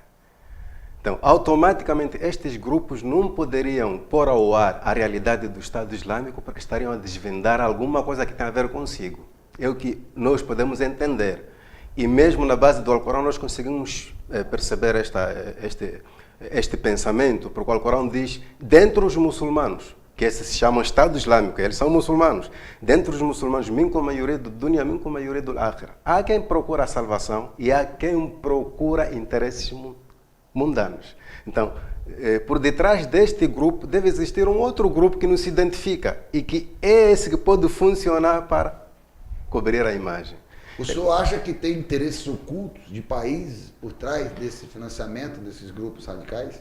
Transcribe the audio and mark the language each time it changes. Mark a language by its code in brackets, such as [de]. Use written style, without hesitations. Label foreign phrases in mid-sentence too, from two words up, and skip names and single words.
[pt] Então, automaticamente, estes grupos não poderiam pôr ao ar a realidade do Estado Islâmico porque estariam a desvendar alguma coisa que tem a ver consigo. É o que nós podemos entender. E mesmo na base do Alcorão nós conseguimos perceber este pensamento, por qual o Corão diz, dentre os muçulmanos, que esses se chamam Estado Islâmico, eles são muçulmanos, dentre os muçulmanos, [ar] منكم من يريد دنيا، منكم من يريد الآخرة. [pt] Há quem procura a salvação e há quem procura interesses mundanos. Então, por detrás deste grupo deve existir um outro grupo que não se identifica e que é esse que pode funcionar para cobrir a imagem. O senhor acha que tem interesses ocultos de países por trás desse financiamento desses grupos radicais?